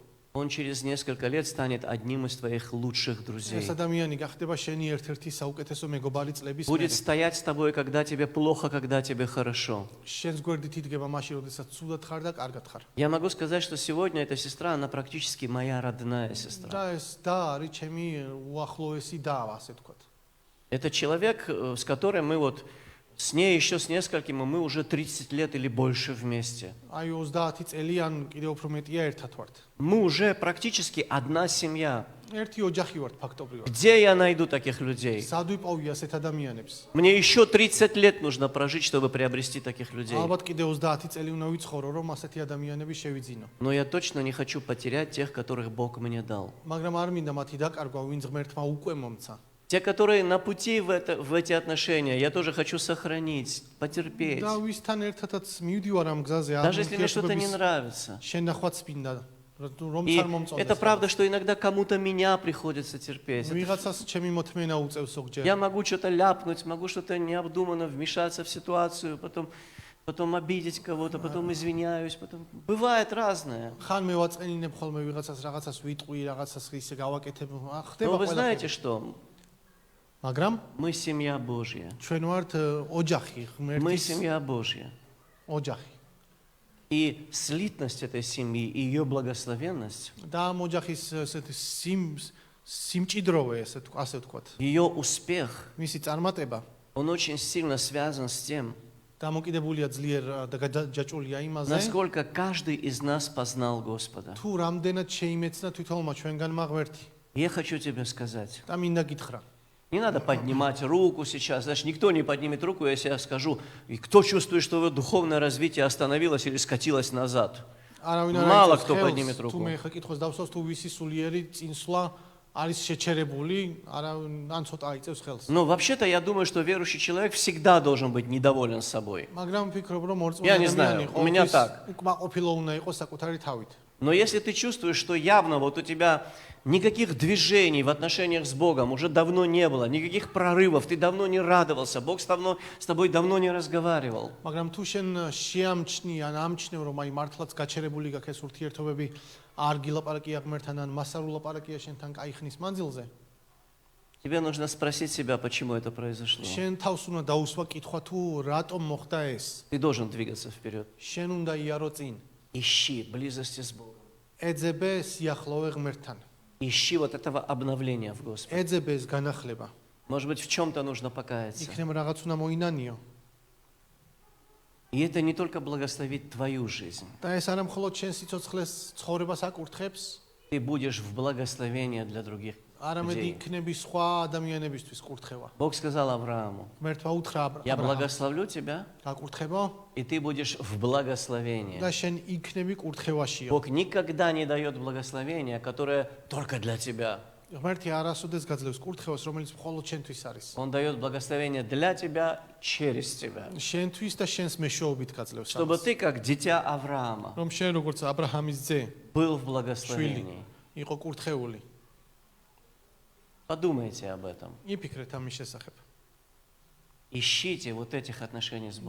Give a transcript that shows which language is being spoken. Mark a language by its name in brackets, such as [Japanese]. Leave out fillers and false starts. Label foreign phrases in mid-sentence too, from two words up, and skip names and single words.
[Russian] он через несколько лет станет одним из твоих лучших друзей. [Georgian] ეს ადამიანი გახდება შენი ერთ-ერთი საუკეთესო მეგობარი წლების [Russian] Будет [Georgian] მერე. [Russian] стоять с тобой, когда тебе плохо, когда тебе хорошо. [Georgian] შენს გვერდით იდგება მაშინ, როდესაც ცუდად ხარ და კარგად ხარ. [Russian] Я могу сказать, что сегодня эта сестра, она практически моя родная сестра. [Georgian] და ეს და არის ჩემი უახლოესი და, ასე ვთქვათ. [Russian] Это человек, с которым мы вот, с ней еще с несколькими, мы уже 30 лет или больше вместе. [Georgian] აი 30 წელი ან კიდევ უფრო მეტია ერთად ვართ. [Russian] Мы уже практически одна семья. [Georgian] ერთი ოჯახი ვართ ფაქტობრივად. [Russian] Где я найду таких людей? [Georgian] სად ვიპოვი ასეთ ადამიანებს? [Russian] Мне еще 30 лет нужно прожить, чтобы приобрести таких людей. [Georgian] ალბათ კიდევ 30 წელი უნდა ვიცხოვრო, რომ ასეთი ადამიანები შევიძინო. [Russian] Но я точно не хочу потерять тех, которых Бог мне дал. [Georgian] მაგრამ არ მინდა მათი დაკარგვა, ვინც ღმერთმა უკვე მომცა. [Russian] Те, которые на пути в эти отношения, я тоже хочу сохранить, потерпеть. [Georgian] და ვისთან ერთადაც მივდივარ ამ გზაზე, [Russian] Даже если мне что-то не нравится. [Georgian] შენახვაც მინდა, რომ [Russian] И [Georgian] არ მომწონდეს. [Russian] это правда, что иногда кому-то меня приходится терпеть. [Georgian] ვიღაცას ჩემი მოთმენა უწევს ზოგჯერ. [Russian] Я могу что-то ляпнуть, могу что-то необдуманно вмешаться в ситуацию, потом обидеть кого-то, потом извиняюсь, потом... Бывает разное. [Georgian] ხან მევაწყენინებ ხოლმე ვიღაცას რაღაცას ვიტყვი, რაღაცას ისე გავაკეთებ. [Russian] Но [Georgian] ხდება [Russian] вы знаете [Georgian] ყველაფერი. [Russian] что? [Georgian] მაგრამ [Russian] Мы семья Божья. [Georgian] ჩვენ ვართ ოჯახი, [Russian] Мы [Georgian] ღმერთის [Russian] семья Божья. [Georgian] ოჯახი. [Russian] И слитность этой семьи, и ее благословенность, [Georgian] და ამ ოჯახის ესეთი სიმჭიდროვე, ასე ვთქვათ. [Russian] ее успех, [Georgian] მისი წარმატება [Russian] он очень сильно связан с тем, [Georgian] დამოკიდებულია ძლიერ და გაჯაჭულია იმაზე, [Russian] насколько каждый из нас познал Господа. [Georgian] თუ რამდენად შეიმეცნა თვითონმა ჩვენგანმა ღმერთი. [Russian] Я хочу тебе сказать, [Georgian] და მინდა გითხრა. [Russian] не надо поднимать руку сейчас, значит, никто не поднимет руку, если я скажу, и кто чувствует, что его духовное развитие остановилось или скатилось назад. Мало кто поднимет руку. [Georgian] თუ მე ხა კითხოს დავსვას თუ ვისი სულიერი წინსვლა არის შეჩერებული, ან ცოტა აიწევს ხელს. [Russian] Но вообще-то я думаю, что верующий человек всегда должен быть недоволен собой. [Georgian] მაგრამ ვფიქრობ, რომ მორწმუნე [Russian] Я не знаю, у меня так. [Georgian] უკმაყოფილო უნდა იყოს საკუთარი თავით. [Russian] Но если ты чувствуешь, что явно вот у тебя никаких движений в отношениях с Богом уже давно не было, никаких прорывов, ты давно не радовался, Бог с тобой давно не разговаривал. [Georgian] მაგრამ თუ შენ შეამჩნი ან ამჩნევ, რომ აი მართლაც გაჩერებული გაქვს ეს ურთიერთობები, არ გილაპარაკია ღმერთთან ან მას არ ულაპარაკია შენთან კაი ხნის მანძილზე, [Russian] Тебе нужно спросить себя, почему это произошло. [Georgian] შენ თავს უნდა დაუსვა კითხვა თუ რატომ მოხდა ეს. [Russian] Ты должен двигаться вперед. [Georgian] შენ უნდა იარო წინ. [Russian] Ищи близости с Богом. [Georgian] ეძებე სიახლოვე ღმერთთან. [Russian] Ищи вот этого обновления в Господе. [Georgian] ეძებე ეს განახლება. [Russian] Может быть, в чем-то нужно покаяться. [Georgian] იქნებ რაღაც უნდა მოინანიო. [Russian] И это не только благословит твою жизнь. [Georgian] და ეს არა მხოლოდ შენ სიცოცხლეს ცხოვრებას აკურთხებს, [Russian] Ты будешь в благословении для других [Georgian] არამედ [Russian] людей. [Georgian] იქნები სხვა ადამიანებისთვის კურთხევა. [Russian] Бог сказал Аврааму, [Georgian] ღმერთმა უთხრა [Russian] я [Georgian] აბრაამს, [Russian] благословлю тебя, [Georgian] გაკურთხებო [Russian] и ты будешь в благословении. [Georgian] და შენ იქნები კურთხევაშიო. [Russian] Бог никогда не дает благословения, которое только для тебя. [Georgian] ღმერთი არასოდეს გაძლევს კურთხევას, რომელიც მხოლოდ შენთვის არის. [Russian] Он дает благословение для тебя, через тебя. [Georgian] შენთვის და შენს მეშვეობით გაძლევს. [Russian] Чтобы [Georgian] ამას. [Russian] ты, как дитя Авраама, [Georgian] რომ შენ როგორც აბრაამის ძე [Russian] был в [Georgian] შვილი [Russian] благословении. [Georgian] იყო კურთხეული. [Russian] Подумайте об этом. [Georgian] იფიქრეთ ამის შესახებ. [Russian] Ищите вот этих отношений с Богом.